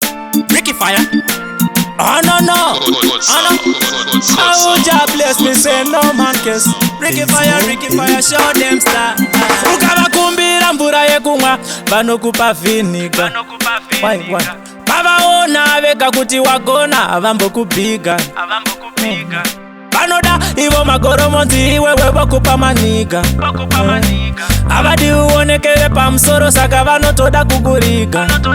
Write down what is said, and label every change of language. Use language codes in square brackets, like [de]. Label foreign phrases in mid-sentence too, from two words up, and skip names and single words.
[en] Ricky Fire. Oh, no, no. What's Oh, up? no. What's up? Oh, Jah bless me, say no man kiss. Ricky Fire, Ricky Fire, show them star. [sn] Ukavakumbira mvura yekumwa, vanokupa viniga. [en] Why, why? [sn] Vavaona vega kuti wagona, havambokubiga. Vanoda ivo magoromonzi, iwewe vokupa maniga. Havadi uonekere pamusoro, saka vanotoda kukuriga.